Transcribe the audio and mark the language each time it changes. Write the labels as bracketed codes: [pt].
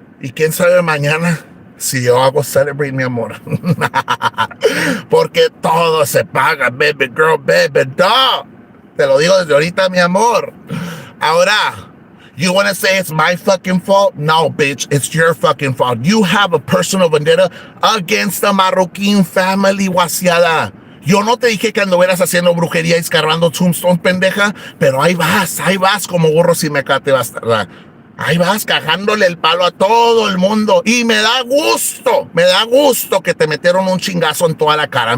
[es] ¿Y quién sabe mañana si yo hago celebrate, mi amor? Porque todo se paga, [en] baby girl, baby dog. [es] Te lo digo desde ahorita, mi amor. [en] Ahora, you want to say it's my fucking fault? No, bitch, it's your fucking fault. You have a personal vendetta against the Marroquín family, guasiada. [es] Yo no te dije que anduvieras haciendo brujería y escarbando tombstones, pendeja, pero ahí vas como burro sin mecate, bastarda. Ahí vas cagándole el palo a todo el mundo. Y me da gusto que te metieron un chingazo en toda la cara.